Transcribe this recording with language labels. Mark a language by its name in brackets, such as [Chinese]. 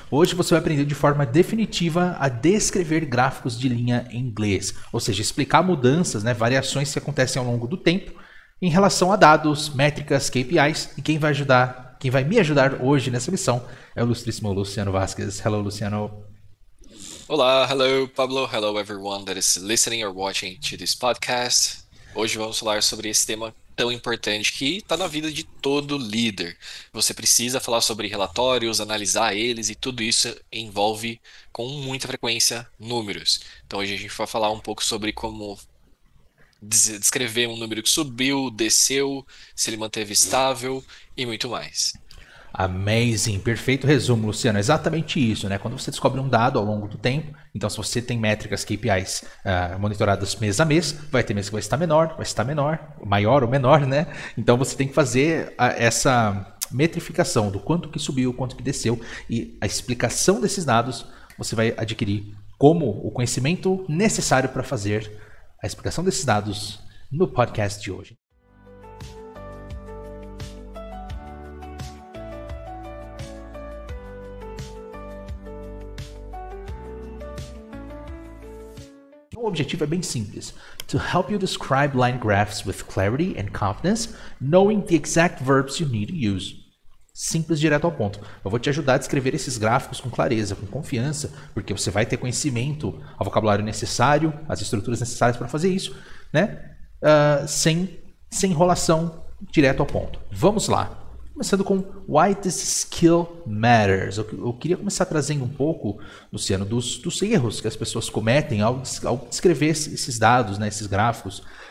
[Portuguese] Hoje você vai aprender de forma definitiva a descrever gráficos de linha em inglês, ou seja, explicar mudanças, variações que acontecem ao longo do tempo em relação a dados, métricas, KPIs, e quem vai me ajudar hoje nessa missão é o ilustríssimo Luciano Vasquez. Hello, Luciano. Olá, [English] hello Pablo, hello everyone that is listening or watching to this podcast. [Portuguese] Hoje vamos falar sobre esse tema tão importante que está na vida de todo líder. Você precisa falar sobre relatórios, analisar eles e tudo isso envolve com muita frequência números. Então hoje a gente vai falar um pouco sobre como descrever um número que subiu, desceu, se ele manteve estável e muito mais. [English] Amazing, [Portuguese] perfeito resumo, Luciano. É exatamente isso, né? Quando você descobre um dado ao longo do tempo, então se você tem métricas KPIs monitoradas mês a mês, vai ter mês que vai estar menor, maior ou menor, né? Então você tem que fazer essa metrificação do quanto que subiu, quanto que desceu, e a explicação desses dados você vai adquirir como o conhecimento necessário para fazer a explicação desses dados no podcast de hoje. O objetivo é bem simples. [English] To help you describe line graphs with clarity and confidence, knowing the exact verbs you need to use. [Portuguese] Simples, direto ao ponto. Eu vou te ajudar a descrever esses gráficos com clareza, com confiança, porque você vai ter conhecimento, o vocabulário necessário, as estruturas necessárias para fazer isso, né? Sem enrolação, direto ao ponto. Vamos lá. Começando com [English] Why this skill matters. [Portuguese] Eu queria começar trazendo um pouco, Luciano, dos erros que as pessoas cometem ao descrever esses dados, né, esses gráficos.